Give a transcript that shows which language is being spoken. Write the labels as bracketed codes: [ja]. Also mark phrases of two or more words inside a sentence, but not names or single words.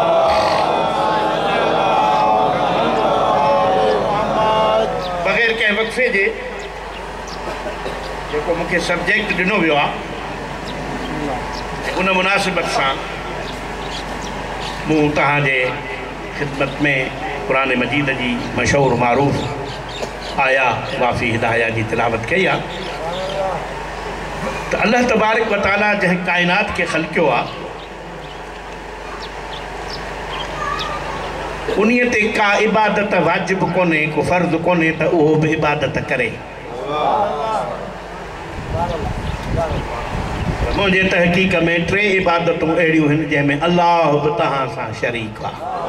[sd] बग़ैर कंहिं वक़फ़े जे जेको मूंखे सब्जेक्ट ॾिनो वियो आहे, उन मुनासिबत सां मूं तव्हांजे ख़िदमत में क़ुरान मजीद जी मशहूर मारूफ़ आया वाफ़ी हिदाया जी तिलावत कई आहे। तो [ar] الله تبارك وتعالى [sd] जंहिं काइनात के ख़ल्क़ियो आहे, उन्हीअ ते का इबादत वाजिब कोन्हे, को फ़र्ज़ कोन्हे त उहो बि इबादत करे। मुंहिंजे तहक़ीक़ में टे इबादतूं अहिड़ियूं आहिनि जंहिंमें अल्लाह बि तव्हां सां शरीक आहे।